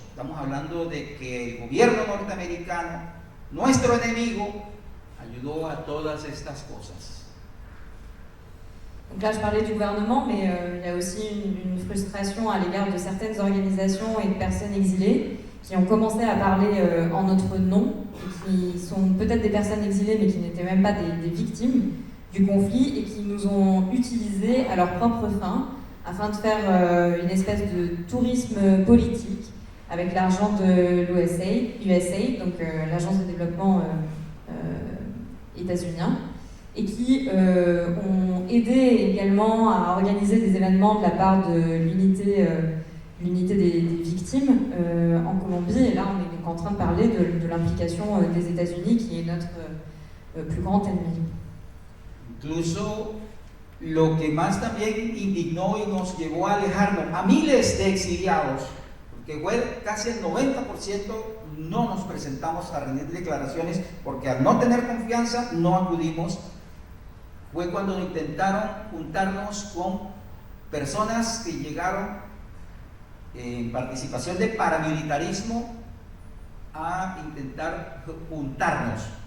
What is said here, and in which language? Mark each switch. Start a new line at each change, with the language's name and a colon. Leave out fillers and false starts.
Spanish: Estamos hablando de que el gobierno norteamericano, nuestro enemigo, ayudó a todas estas cosas.
French: Donc là, je parlais du gouvernement, mais il y a aussi une frustration à l'égard de certaines organisations et de personnes exilées qui ont commencé à parler en notre nom, qui sont peut-être des personnes exilées, mais qui n'étaient même pas des victimes du conflit, et qui nous ont utilisés à leurs propres fins, afin de faire une espèce de tourisme politique avec l'argent de l'USAID, donc l'Agence de développement états-unien, et qui ont aidé également à organiser des événements de la part de l'unité des victimes en Colombie. Et là, on est donc en train de parler de l'implication des États-Unis, qui est notre plus grand ennemi.
Spanish: Incluso lo que más también indignó y nos llevó a alejarnos a miles de exiliados, porque fue casi el 90% no nos presentamos a rendir declaraciones porque al no tener confianza no acudimos, fue cuando intentaron juntarnos con personas que llegaron en participación de paramilitarismo a intentar juntarnos.